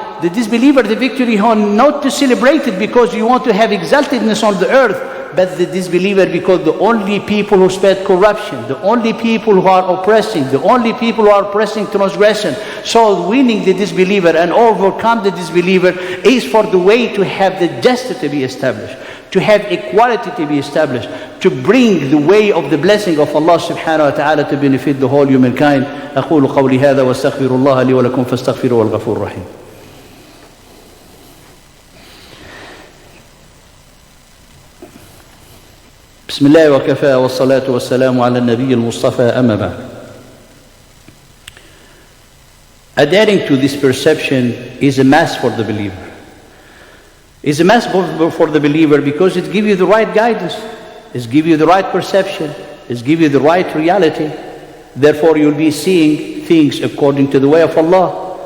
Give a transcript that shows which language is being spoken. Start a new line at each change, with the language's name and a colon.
English: The disbeliever, the victory, not to celebrate it because you want to have exaltedness on the earth, but the disbeliever because the only people who spread corruption, the only people who are oppressing, the only people who are pressing transgression. So winning the disbeliever and overcome the disbeliever is for the way to have the justice to be established, to have equality to be established, to bring the way of the blessing of Allah subhanahu wa ta'ala to benefit the whole humankind.
Arabic: أقول قولي هذا واستغفر الله لي ولكم فاستغفروه الغفور الرحيم. بسم الله وكفى والصلاة والسلام على النبي المصطفى أما بعد.
English: Adhering to this perception is a must for the believer. It's a must for the believer because it gives you the right guidance, it gives you the right perception, it gives you the right reality. Therefore you'll be seeing things according to the way of Allah.